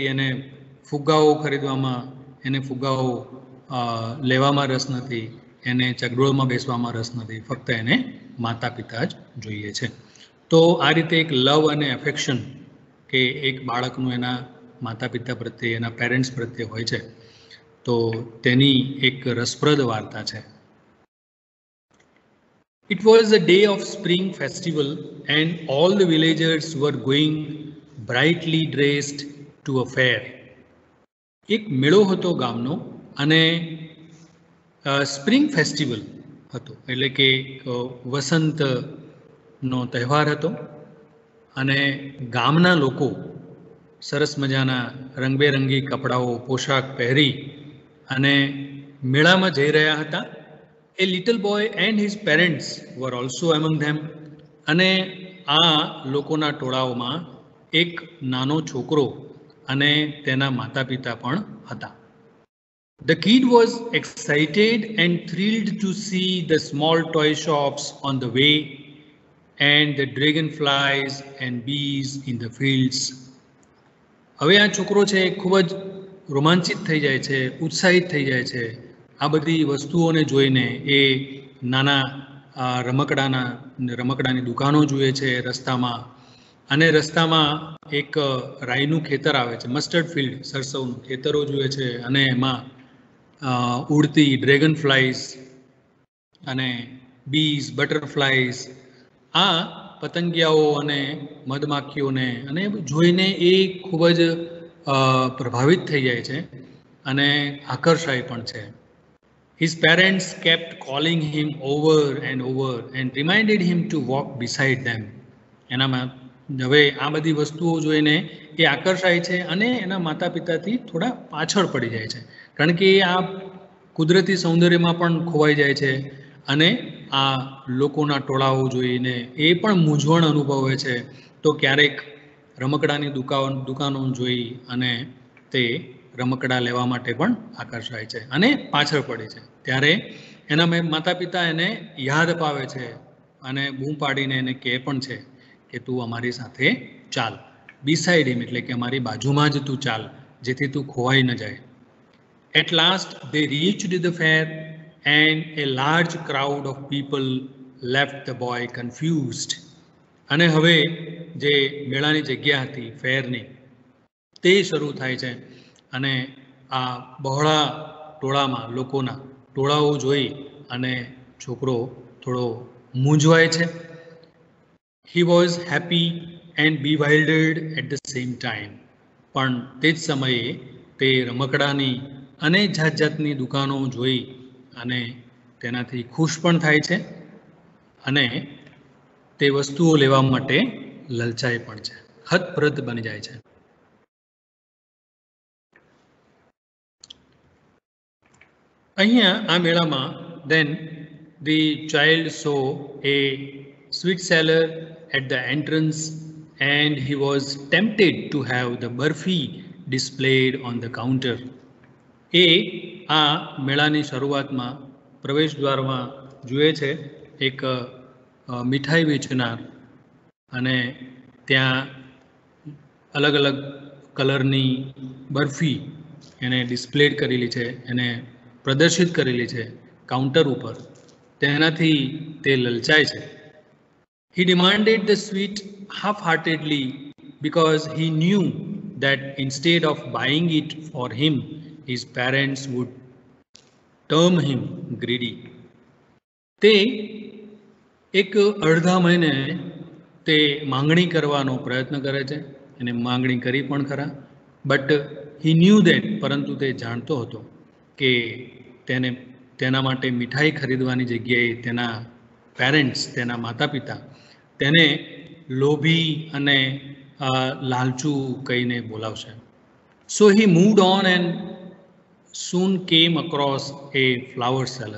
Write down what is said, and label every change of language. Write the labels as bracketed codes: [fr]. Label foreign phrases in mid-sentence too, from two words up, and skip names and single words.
[gu] એને ફુગ્ગાઓ ખરીદવામાં, એને ફુગ્ગાઓ લેવામાં રસ નથી, એને ચગડોળમાં બેસવામાં રસ નથી. ફક્ત એને માતા પિતા જ જોઈએ છે. તો આ રીતે એક લવ અને એફેક્શન કે એક બાળકનું એના માતા પિતા પ્રત્યે, એના પેરેન્ટ્સ પ્રત્યે હોય છે, તો તેની એક રસપ્રદ વાર્તા છે. [en] It was a day of spring festival and all the villagers were going brightly dressed to a fair. [gu] એક મેળો હતો ગામનો અને [en] spring festival [gu] હતો, એટલે કે વસંતનો તહેવાર હતો અને ગામના લોકો સરસ મજાના રંગબેરંગી કપડાઓ, પોશાક પહેરી અને મેળામાં જઈ રહ્યા હતા. [en] A little boy and his parents were also among them. [gu] અને આ લોકોના ટોળાઓમાં એક નાનો છોકરો અને તેના માતા પિતા પણ હતા. [en] The kid was excited and thrilled to see the small toy shops on the way and the dragonflies and bees in the fields. [gu] હવે આ છોકરો છે ખૂબ જ રોમાંચિત થઈ જાય છે, ઉત્સાહિત થઈ જાય છે. આ બધી વસ્તુઓને જોઈને એ નાના રમકડાની દુકાનો જુએ છે રસ્તામાં, અને રસ્તામાં એક રાઈનું ખેતર આવે છે, [en] mustard field, [gu] સરસવનું ખેતરો જુએ છે, અને એમાં ઉડતી [en] dragon flies [gu] અને [en] bees, butterflies, [gu] આ પતંગિયાઓ અને મધમાખીઓને અને જોઈને એ ખૂબ જ પ્રભાવિત થઈ જાય છે અને આકર્ષાય પણ છે. [en] His parents kept calling him over and reminded him to walk beside them. [gu] એનામાં હવે આ બધી વસ્તુઓ જોઈને એ આકર્ષાય છે અને એના માતા પિતાથી થોડા પાછળ પડી જાય છે, કારણ કે આ કુદરતી સૌંદર્યમાં પણ ખોવાઈ જાય છે અને આ લોકોના ટોળાઓ જોઈને એ પણ મૂંઝવણ અનુભવે છે. તો ક્યારેક રમકડાની દુકાનો જોઈ અને તે રમકડા લેવા માટે પણ આકર્ષાય છે અને પાછળ પડે છે. ત્યારે એના માતા પિતા એને યાદ અપાવે છે અને બૂમ પાડીને એને કહે પણ છે કે તું અમારી સાથે ચાલ, [en] beside him, [gu] એટલે કે અમારી બાજુમાં જ તું ચાલ, જેથી તું ખોવાઈ ન જાય. [en] At last they reached the fair and a large crowd of people left the boy confused. [gu] અને હવે જે મેળાની જગ્યા હતી ફેરની તે શરૂ થાય છે અને આ બહોળા ટોળામાં લોકોના ટોળાઓ જોઈ અને છોકરો થોડો મૂંઝવાય છે. [en] He was happy and bewildered at the same time. [gu] પણ તે જ સમયે તે રમકડાની અને જાત જાતની દુકાનો જોઈ અને તેનાથી ખુશ પણ થાય છે અને તે વસ્તુઓ લેવા માટે લલચાય પણ છે, હતપ્રત બની જાય છે. અહીંયા આ મેળામાં [en] then the child saw a sweet seller at the entrance and he was tempted to have the burfi displayed on the counter. [gu] એ આ મેળાની શરૂઆતમાં પ્રવેશ દ્વારમાં જુએ છે એક મીઠાઈ વેચનાર, અને ત્યાં અલગ અલગ કલરની બરફી એને ડિસ્પ્લેડ કરેલી છે, એને પ્રદર્શિત કરેલી છે કાઉન્ટર ઉપર. તેનાથી તે લલચાય છે. [en] He demanded the sweet half-heartedly because he knew that instead of buying it for him, his parents would term him greedy. [gu] તે એક અડધા મહિને તે માંગણી કરવાનો પ્રયત્ન કરે છે, એને માંગણી કરી પણ ખરા, બટ [en] he knew that, [gu] પરંતુ તે જાણતો હતો કે તેના માટે મીઠાઈ ખરીદવાની જગ્યાએ તેના પેરેન્ટ્સ, તેના માતા પિતા તેને લોભી અને લાલચુ કહીને બોલાવશે. [en] So he moved on and soon came across a flower seller.